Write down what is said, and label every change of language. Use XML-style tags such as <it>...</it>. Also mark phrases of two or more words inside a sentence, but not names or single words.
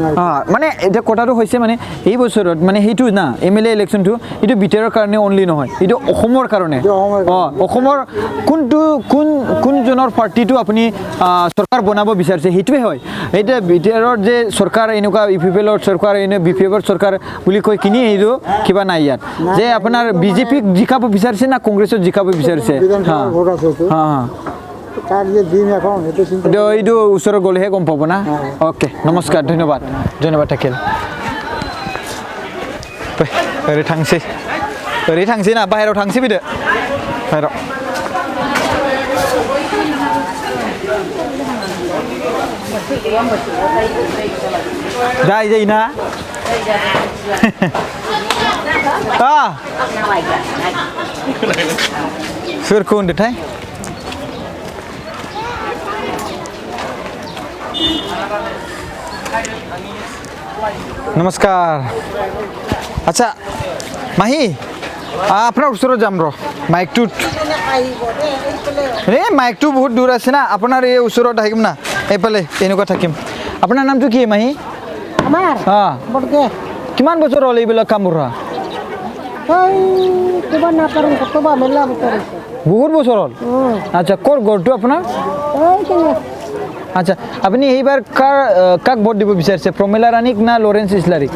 <as>মানে এতিয়া কথাটো হৈছে মানে এই বছৰত মানে সেইটো না এমএলএ ইলেকশ্যনটো এইটো বিটিআৰৰ কাৰণে অনলি নহয় এইটো অসমৰ কাৰণে অসমৰ কোনজনৰ পাৰ্টিটো আপুনি চৰকাৰ বনাব বিচাৰিছে সেইটোৱে হয় এতিয়া বিটিআৰৰ যে চৰকাৰ এনেকুৱা ইউপিপিএলৰ চৰকাৰ এনে বিপিএফৰ চৰকাৰ বুলি কৈ কিনি এইটো কিবা নাই ইয়াত যে আপোনাৰ বিজেপি জিকাব বিচাৰিছে না কংগ্ৰেছত জিকাব বিচাৰিছে এইটো ওচৰত গ'লেহে গম পাব না অ'কে নমস্কাৰ ধন্যবাদ থাকিল</as> <brx>ओरै थांसै ना बाहेरायाव थांसै फैदो बाहेरायाव जायोना सोरखौ होनदोंथाय नमस्कार</brx> <as>আচ্ছা মাহি আপোনাৰ ওচৰত যাম ৰ মাইকটো বহুত দূৰ আছে না আপোনাৰ এই ওচৰত আহিম না এইফালে এনেকুৱা থাকিম আপোনাৰ নামটো কি মাহি আমাৰ কিমান বছৰ হ'ল এইবিলাক কাম কৰা বহুত বছৰ হ'ল আচ্ছা ক'ৰ ঘৰটো আপোনাৰ আচ্ছা আপুনি এইবাৰ কাক ভোট দিব বিচাৰিছে প্ৰমিলা ৰাণীক না লৰেন্স ইছলাৰীক</as>